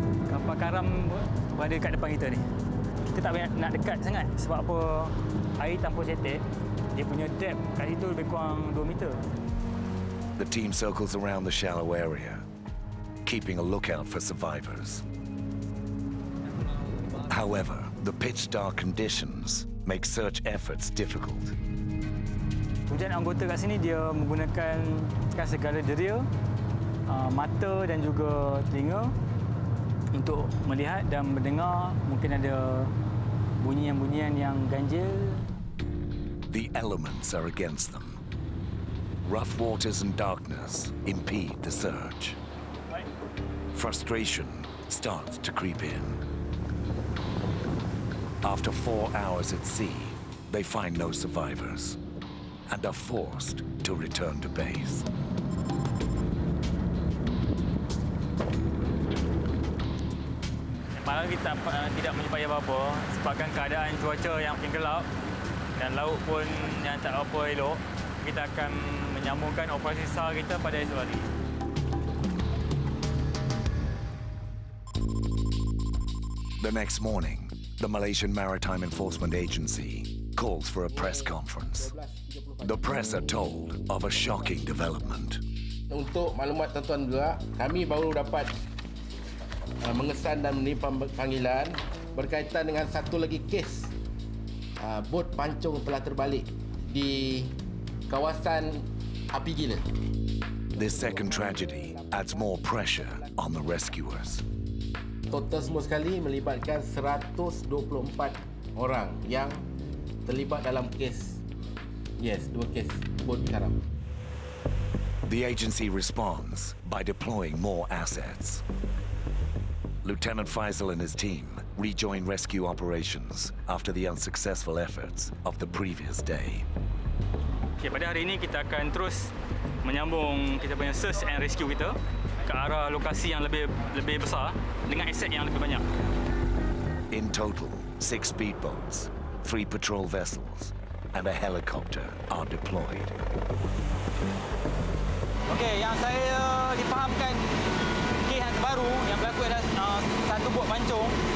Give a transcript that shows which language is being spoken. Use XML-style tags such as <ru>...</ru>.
<ms>Kapal karam berada dekat depan kita ni. Kita tak boleh nak dekat sangat sebab apa, air campur cetek, dia punya depth kat situ lebih kurang 2 meter.</ms> <en>The team circles around the shallow area, keeping a lookout for survivors. However, the pitch-dark conditions make search efforts difficult.</en> <ms>Kemudian anggota kat sini dia menggunakan segala deria, mata dan juga telinga untuk melihat dan mendengar mungkin ada bunyian-bunyian yang ganjil.</ms> <en>The elements are against them. Rough waters and darkness impede the search. Frustration starts to creep in. After 4 hours at sea, they find no survivors and are forced to return to base.</en> <ms>Malam kita tidak menyupai apa-apa sebabkan keadaan cuaca yang makin gelap dan laut pun yang tak apa elok. Kita akan menyambungkan operasi SAR kita pada esok hari.</ms> <en>The next morning, the Malaysian Maritime Enforcement Agency calls for a press conference. The press are told of a shocking development.</en> <ms>Untuk maklumat tuan-tuan juga, kami baru dapat mengesan dan menerima panggilan berkaitan dengan satu lagi kes bot pancung telah terbalik di kawasan api gila.</ms> <en>This second tragedy adds more pressure on the rescuers.</en> <ms>Total semua sekali melibatkan 124 orang yang terlibat dalam kes. Yes, 2 kes bot karam.</ms> <en>The agency responds by deploying more assets. Lieutenant Faisal and his team rejoin rescue operations after the unsuccessful efforts of the previous day.</en> <ms>Okay, pada hari ini kita akan terus menyambung kita punya</ms> <en>search and rescue</en> <ms>kita ke arah lokasi yang lebih besar dengan aset yang lebih banyak.</ms> <en>In total, 6 speedboats, 3 patrol vessels, and a helicopter are deployed.</en> <ms>Okey, yang saya difahamkan kes yang terbaru yang berlaku adalah satu bot pancung.</ms>